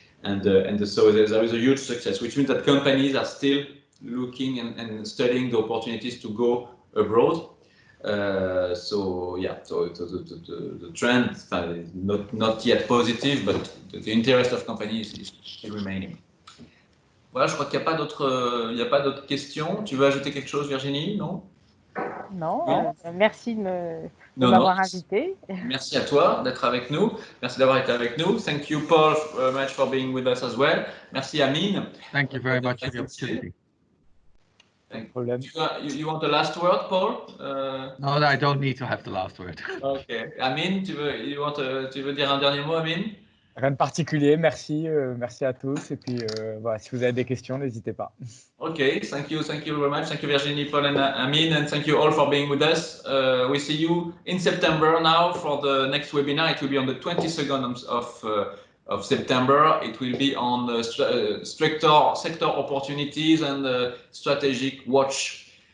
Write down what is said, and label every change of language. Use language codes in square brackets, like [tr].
[en] And so there is a huge success, which means that companies are still looking and studying the opportunities to go abroad. So the trend is not yet positive, but the interest of companies is still remaining. [fr] Voilà, je crois qu'il n'y a pas d'autres questions. Tu veux ajouter quelque chose, Virginie? Non? Non, merci de m'avoir invité. Merci à toi d'être avec nous. Merci d'avoir été avec nous. [en] Thank you, Paul, very much for being with us as well. [fr] Merci, Amine. [en] Thank you very much for the opportunity. No problem. You want the last word, Paul? No, I don't need to have the last word. [fr] Ok. Amine, tu veux dire un dernier mot, Amine? Rien de particulier, merci, merci à tous. Et puis, voilà, si vous avez des questions, n'hésitez pas. [en] Okay, thank you very much. Thank you, Virginie, Paul, and Amine, and thank you all for being with us. We see you in September now for the next webinar. It will be on the 22nd of September. It will be on the sector opportunities and the strategic watch.